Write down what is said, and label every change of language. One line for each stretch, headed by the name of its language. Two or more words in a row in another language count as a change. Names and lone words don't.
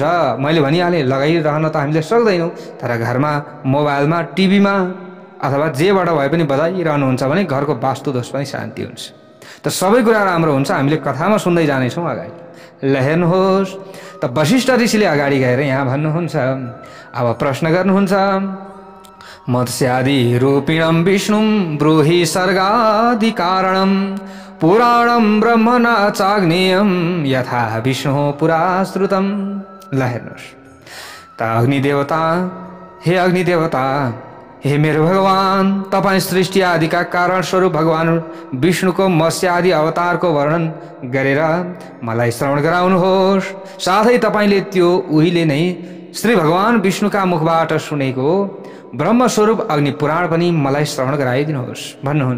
Nepali: मैले भनिहालेँ लगाइरहन त हामीले सक्दैनौँ, तर घरमा मोबाइलमा टिभीमा अथवा जेबाट भए पनि बजाइरहनुहुन्छ भने घरको वास्तु दोष पनि शान्ति हुन्छ। त सबै कुरा राम्रो हुन्छ। हामीले कथामा सुन्दै जानेछौँ अगाडि। ल हेर्नुहोस्, त वशिष्ठ ऋषिले अगाडि गएर यहाँ भन्नुहुन्छ। अब प्रश्न गर्नुहुन्छ,
Sanskrit: मत्स्यादि रूपिणं विष्णुं ब्रूहि सर्गादि कारणं पुराणं ब्रह्म न चाग्नेयं यथा विष्णु पुरा श्रुतं।
Nepali: ल हेर्नुहोस्, त अग्निदेवता, हे अग्निदेवता, हे मेरो भगवान, तपाईँ सृष्टि आदिका कारण स्वरूप भगवान विष्णुको मत्स्य आदि अवतारको वर्णन गरेर मलाई श्रवण गराउनुहोस्। साथै तपाईँले त्यो उहिले नै श्री भगवान विष्णुका मुखबाट सुनेको ब्रह्मस्वरूप अग्निपुराण पनि मलाई श्रवण गराइदिनुहोस् भन्नुहुन्छ।